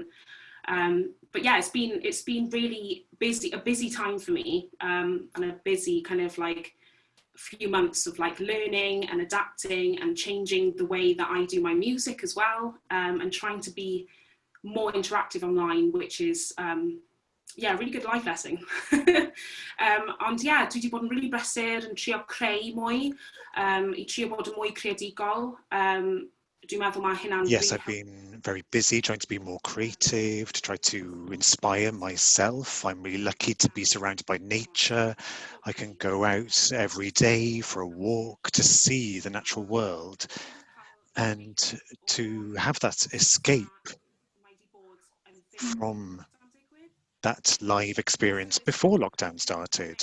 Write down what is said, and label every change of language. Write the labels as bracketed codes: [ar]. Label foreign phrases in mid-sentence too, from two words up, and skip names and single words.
[en] But yeah, it's been really a busy time for me, and a busy kind of like few months of like learning and adapting and changing the way that I do my music as well, and trying to be more interactive online, which is yeah, really good life lesson. [cy] Ond yeah, dwi wedi bod yn really brysur yn trio creu mwy, I trio bod yn mwy creadigol. Dwi'n meddwl mae hynna'n... [en] Yes, I've been very busy trying to be more creative, to try to inspire myself. I'm really lucky to be surrounded by nature. I can go out every day for a walk to see the natural world and to have that escape from that live experience before lockdown started.